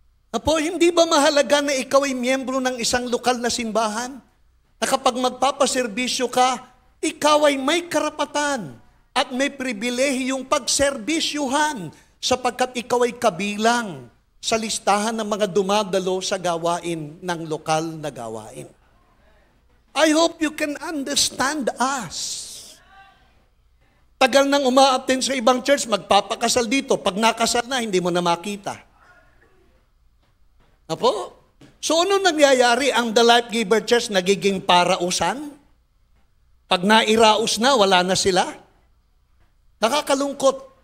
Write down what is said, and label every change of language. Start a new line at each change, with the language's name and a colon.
Filipino: Apo, hindi ba mahalaga na ikaw ay miyembro ng isang lokal na simbahan? Na kapag magpapaserbisyo ka, ikaw ay may karapatan at may pribilehiyong pagserbisyuhan sapagkat ikaw ay kabilang sa listahan ng mga dumadalo sa gawain ng lokal na gawain.
English: I hope you can understand us.
Filipino: Tagal nang uma-attend sa ibang church, magpapakasal dito. Pag nakasal na, hindi mo na makita. Apo? So ano nangyayari? Ang The Life Giver Church nagiging parausan? Pag nairaos na, wala na sila? Nakakalungkot.